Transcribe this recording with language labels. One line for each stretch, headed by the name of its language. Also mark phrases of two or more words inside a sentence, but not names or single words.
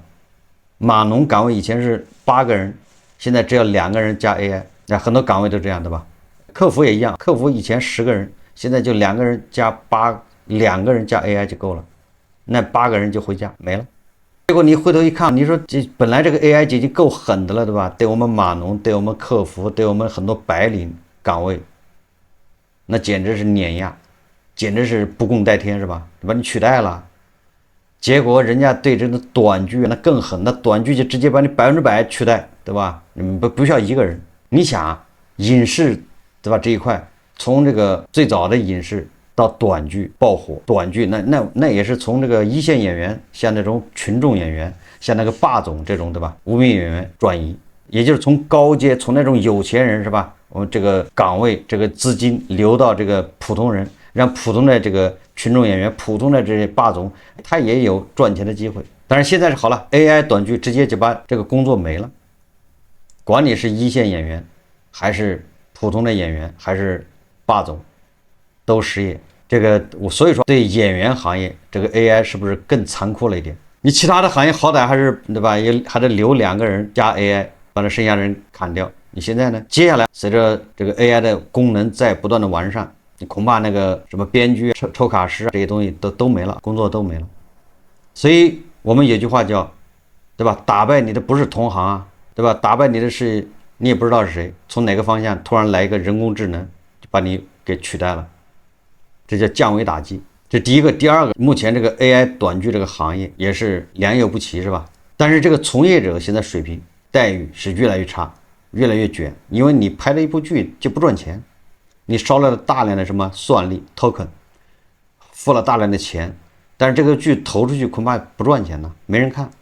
Chinese: 碼農崗位以前是8個人，現在只要2個人加 AI， 那很多崗位都這樣，對吧？客服也一樣，客服以前10個人，現在就2個人加2個人加 AI 就夠了，那8個人就回家沒了。結果你回頭一看，你說這本來這個 AI 已經夠狠的了，对吧？對我們碼農，對我們客服，对我們很多白領崗位，那簡直是碾壓，簡直是不共戴天，是吧？把你取代了。結果人家對这個短劇那更狠，那短劇就直接把你100%取代，对吧？你不需要 1個人。你想影視，對吧？這一塊從這個最早的影視到短劇爆火，短劇那也是從這個一線演員，像那種群众演員，像那個霸總這種，對吧？无名演员轉移，也就是從高階，從那種有錢人，是吧？我們這個崗位，這個資金流到這個普通人，讓普通的這個群眾演員，普通的這些霸總，他也有賺錢的機會。但是現在是好了 ，AI 短劇直接就把這個工作沒了，管你是一線演員，還是普通的演員，還是霸總，都失業。這個所以說對演員行業這個 AI 是不是更残酷了一点？你其他的行業好歹還是对吧？也还得留2个人加 AI， 把这剩下的人砍掉。你现在呢？接下来随着这个 AI 的功能在不断的完善，你恐怕那个什么编剧、抽卡师这些東西都沒了，工作都沒了。所以我們有句話叫，對吧？打敗你的不是同行啊，對吧？打敗你的是你也不知道是誰，從哪個方向突然來一個人工智能，就把你給取代了，這叫降維打擊。這第一個，第二個，目前這個 AI 短劇這個行業也是良莠不齊，是吧？但是這個從業者現在水平待遇是越來越差。越來越捲，因為你拍了一部劇就不賺錢，你燒了大量的什麼算力 token， 付了大量的錢，但是這個劇投出去恐怕不賺錢了，沒人看。